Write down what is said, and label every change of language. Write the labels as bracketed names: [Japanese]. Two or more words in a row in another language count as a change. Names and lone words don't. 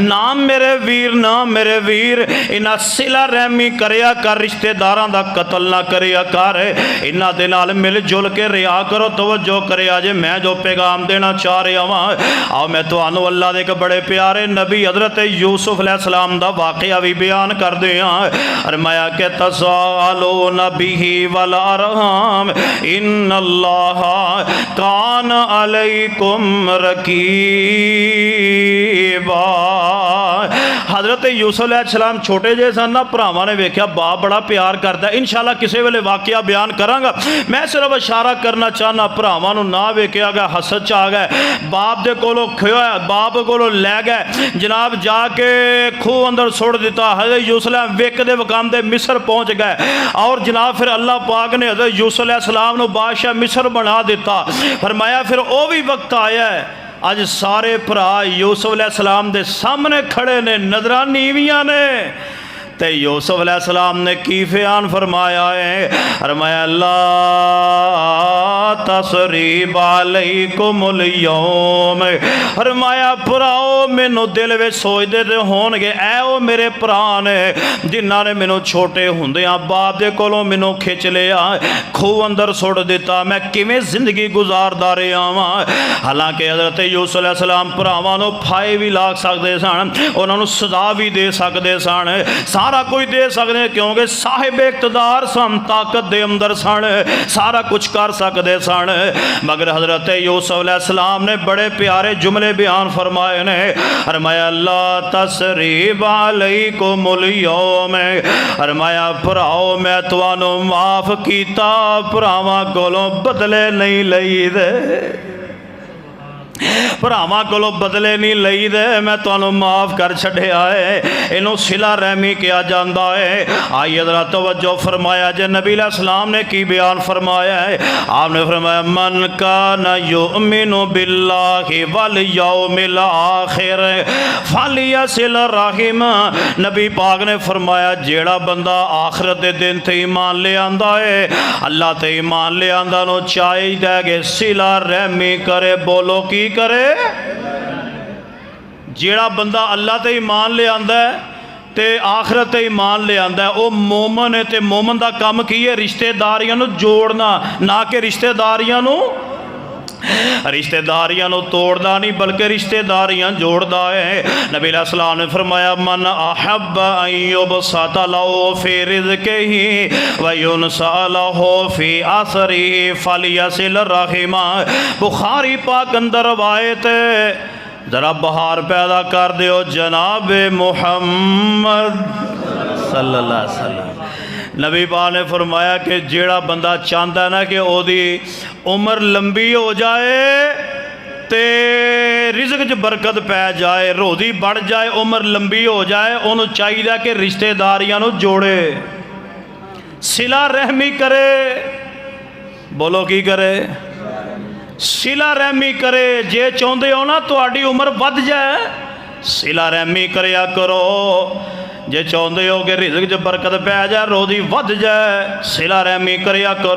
[Punjabi] نام میرے ویر نا میرے ویر انہاں صلہ رحمی کریا کر، رشتے داراں دا قتل نا کریا کر، انہاں دے نال مل جل کے ریا کرو. توجہ کرے اجے میں جو پیغام دینا چاہ رہا واں، آؤ میں تہانوں اللہ دے ایک بڑے پیارے نبی حضرت یوسف علیہ السلام دا واقعہ بھی بیان کر دیا. فرمایا کہ [Arabic] تساءلون به والأرحام إن الله كان عليكم رقيبا. [Punjabi] حضرت یوسف علیہ السلام چھوٹے جے سن نا، بھراواں نے ویکھیا باپ بڑا پیار کرتا، ان شاء اللہ کسے ویلے واقعہ بیان کراں گا. میں صرف اشارہ کرنا چاہنا، بھراواں نوں نا ویکھیا گیا، حسد چ آ گئے، باپ دے کولوں کھویا، باپ کولوں لے گئے، جناب جا کے کھوہ اندر سٹ دتا. حضرت یوسف ویکھدے وکاندے مصر پہنچ گئے اور جناب پھر اللہ پاک نے حضرت یوسف علیہ السلام نوں بادشاہ مصر بنا دتا. فرمایا پھر وہ بھی وقت آیا ہے، اج سارے بھرا یوسف علیہ السلام دے سامنے کھڑے نے، نظراں نیویاں نے. تے یوسف علیہ السلام نے کی بیان فرمایا ہے? [Arabic] फरमाया لا تثريب عليكم اليوم. [Punjabi] فرمایا بھراؤ مینوں دل میں سوچتے تو ہونگے، اے وہ میرے بھرا نے جنہاں نے مینوں چھوٹے ہندیاں باپ دے کولوں مینوں کھچ لیا، کھوہ اندر سٹ دتا، میں کویں زندگی گزاردا رہا واں. حالانکہ حضرت یوسف علیہ السلام بھراواں نوں پھاہے بھی لا سکتے سن، انہاں نوں سزا بھی دے سکتے سن، سارا کجھ دے سکتے، کیونکہ صاحب اقتدار سن، طاقت دے اندر سن، سارا کجھ کر سکتے سن. مگر حضرت یوسف علیہ السلام نے بڑے پیارے جملے بیان فرمائے نے. [Arabic] फरमाया لا تثريب عليكم اليوم. [Punjabi] فرمایا بھراؤ میں تہانوں معاف کیتا، بھراواں کولوں بدلے نہیں لئیدے. بھراواں کولوں بدلے نہیں لئیدے. میں تہانوں معاف کر چھڈیا ہے، اینوں صلہ رحمی کیا جاتا ہے. آئیے ذرا توجہ فرمایا جے نبی علیہ السلام نے کی بیان فرمایا ہے. آپ نے فرمایا [Arabic] من كان يؤمن بالله واليوم الآخر فليصل رحمه. [Punjabi] نبی پاک نے فرمایا جیہڑا بندہ آخرت دے دن تے ایمان لے آندا ہے، اللہ تے ایمان لے آندا نوں چاہیدا کہ صلہ رحمی کرے. بولو کی کرے? جیہڑا بندہ اللہ تے ایمان لے آندا ہے تے آخرت تے ایمان لے آندا ہے، وہ مومن ہے. تے مومن دا کام کی ہے? رشتے داریاں نوں جوڑنا، نا کہ رشتے داریاں نوں توڑنا نہیں، بلکہ رشتے داریاں جوڑدا ہے. نبی علیہ السلام نے فرمایا [Arabic] من أحب أن يبسط له في رزقه وينسأ له في أثره فليصل رحمه. [Punjabi] بخاری پاک اندر روایت ہے. ذرا بہار پیدا کر دیو جناب محمد [Arabic] صلى الله عليه وسلم. [Punjabi] نبی پاک نے فرمایا کہ جیہڑا بندہ چاہتا ہے نا کہ اودی عمر لمبی ہو جائے تے رزق چ برکت پے جائے، روزی بڑھ جائے، عمر لمبی ہو جائے، انہوں نے چاہیے کہ رشتے داریاں نوں جوڑے، صلہ رحمی کرے. بولو کی کرے؟ صلہ رحمی کرے. جے چاہتے ہو نا تہاڈی عمر ودھ جائے، صلہ رحمی کریا کرو. جے چاہتے ہو کہ رزق چ برکت پے جائے، روزی ودھ جائے، صلہ رحمی کریا کرو.